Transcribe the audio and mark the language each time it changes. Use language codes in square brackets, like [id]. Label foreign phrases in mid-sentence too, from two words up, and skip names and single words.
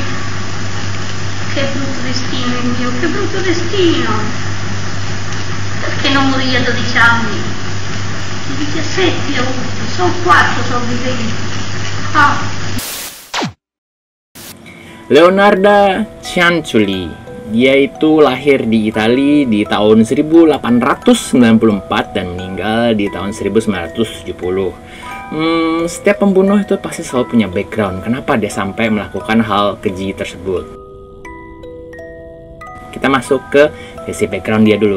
[it] Che brutto destino il mio, che brutto destino. Perché non morì a 12 anni? Di 17 ho avuto, sono 4 sopravviventi. [id] Leonarda Cianciulli, dia itu lahir di Italia di tahun 1894 dan meninggal di tahun 1970. Setiap pembunuh itu pasti selalu punya background. Kenapa dia sampai melakukan hal keji tersebut? Kita masuk ke sisi background dia dulu.